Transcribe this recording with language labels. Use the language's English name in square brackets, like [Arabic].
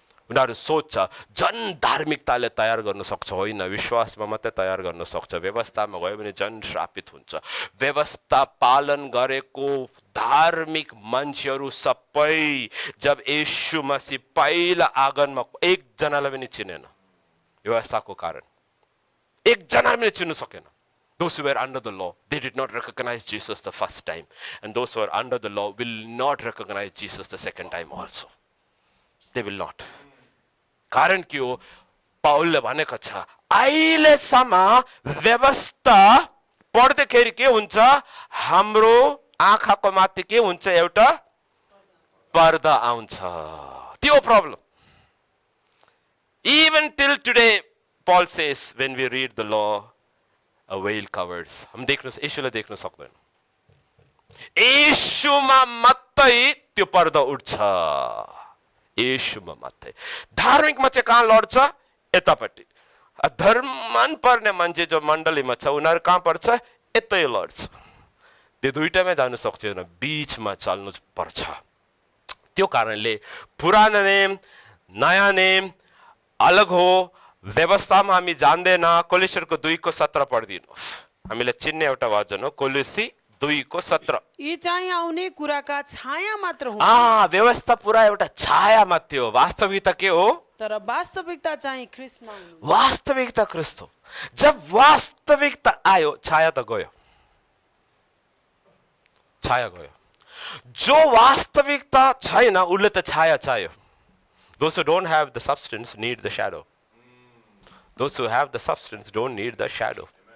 [Nepali] उनीहरू सोच्छ जन धार्मिकताले तयार गर्न सक्छ होइन विश्वासमा मात्रै तयार गर्न सक्छ व्यवस्थामा गयो भने जन श्रापित हुन्छ व्यवस्था पालन गरेको धार्मिक मान्छेहरू सबै जब येशू मसीह पहिला आगमनमा एक जनालाई पनि चिनेन व्यवस्थाको कारण एक जना पनि चिन्न सकेन [English] Those who were under the law, they did not recognize Jesus the first time. And those who are under the law will not recognize Jesus the second time also. They will not. [Nepali] कारण के हो पाउलले भनेको छ अहिलेसम्म व्यवस्था पढ्दाखेरि के हुन्छ हाम्रो आँखाको माथि के हुन्छ एउटा पर्दा आउँछ त्यो problem [English] even till today Paul says when we read the law a veil covers [Nepali] हम देख्नु येशूलाई देख्न सक्दैन येशूमा मात्रै त्यो पर्दा उठ्छ येशूमा मात्रै धार्मिकमा चाहिँ कहाँ लड्छ यतापट्टि धर्म मन पर्ने मान्छे जो मण्डलीमा छ उनीहरू कहाँ पर्छ यतै लड्छ त्यो दुईटामै जानु सक्दैन बीचमा चल्नु पर्छ त्यो कारणले पुरानो नियम नयाँ नियम अलग हो व्यवस्थामा हामी जान्दैन कोलोस्सीको 2:17 पढिदिनुहोस् हामीले चिन्ने एउटा वचन हो कोलोस्सी 2:17 यी चाहिँ आउने कुराका छाया मात्र हुन् व्यवस्था पुरा एउटा छाया मात्र हो वास्तविकता के हो तर वास्तविकता चाहिँ ख्रीष्टमा हुनु वास्तविकता ख्रीष्ट हो जब वास्तविकता आयो छाया त गयो छाया गयो जो वास्तविकता छैन उसले त छाया चाहियो [English] those who don't have the substance need the shadow [Nepali] those who have the substance don't need the shadow